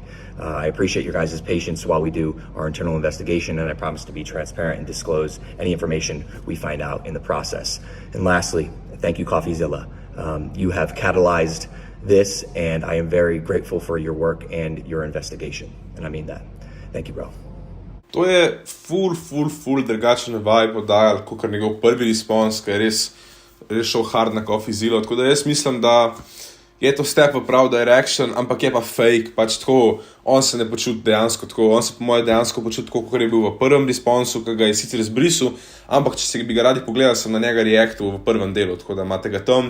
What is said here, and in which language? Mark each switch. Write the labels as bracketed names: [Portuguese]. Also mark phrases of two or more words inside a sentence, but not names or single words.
[English] I appreciate your guys' patience while we do our internal investigation, and I promise to be transparent and disclose any information we find out in the process. And lastly, thank you, CoffeeZilla. You have catalyzed this, and I am very grateful for your work and your investigation, and I mean that. Thank you, bro. [Slovenian] To je ful drugačen vibe oddajal, kakor njegov prvi respons, ki je res šel hard na CoffeeZilla. Tako da jaz mislim, da je to step v prav direction, ampak je pa fake, pač tako, on se ne počuti dejansko tako, on se po moje dejansko počuti tako, kakor je bil v prvem responsu, ki ga je sicer izbrisal, ampak če se bi ga radi pogledali, sem na njega reaktil v prvem delu, tako da imate ga tam.